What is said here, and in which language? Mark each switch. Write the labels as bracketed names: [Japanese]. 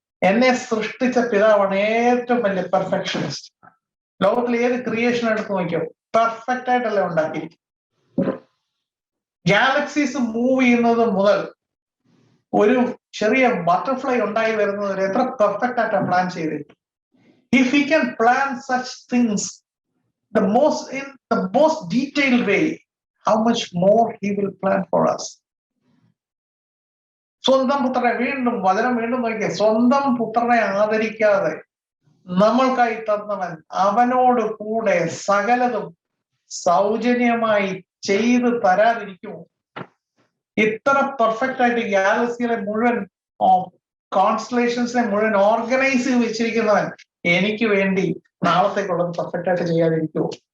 [Malayalam] എന്നെ സൃഷ്ടിച്ച പിതാവാണ് ഏറ്റവും വലിയ പെർഫെക്ഷനിസ്റ്റ്. ലോകത്തിൽ ഏത് ക്രിയേഷൻ എടുത്ത് നോക്കിയോ പെർഫെക്റ്റ് ആയിട്ടല്ലേ ഉണ്ടാക്കിയിരിക്കും. ഗാലക്സീസ് മൂവ് ചെയ്യുന്നത് മുതൽ ഒരു ചെറിയ ബട്ടർഫ്ലൈ ഉണ്ടായി വരുന്നത് വരെ എത്ര പെർഫെക്റ്റ് ആയിട്ടാണ് പ്ലാൻ ചെയ്തിരിക്കും. [English] If he can plan such things in the most detailed way, how much more he will plan for us. [Malayalam] സ്വന്തം പുത്രനെ വചനം വീണ്ടും നോക്കിയ സ്വന്തം പുത്രനെ ആദരിക്കാതെ നമ്മൾക്കായി തന്നവൻ അവനോട് കൂടെ സകലതും സൗജന്യമായി ചെയ്ത് തരാതിരിക്കുമോ? ഇത്ര പെർഫെക്റ്റ് ആയിട്ട് ഗാലക്സികളെ മുഴുവൻ കോൺസ്റ്റലേഷൻസിനെ മുഴുവൻ ഓർഗനൈസ് ചെയ്ത് വെച്ചിരിക്കുന്നവൻ എനിക്ക് വേണ്ടി നാളത്തേക്കുള്ളത് പെർഫെക്റ്റ് ആയിട്ട് ചെയ്യാതിരിക്കുമോ?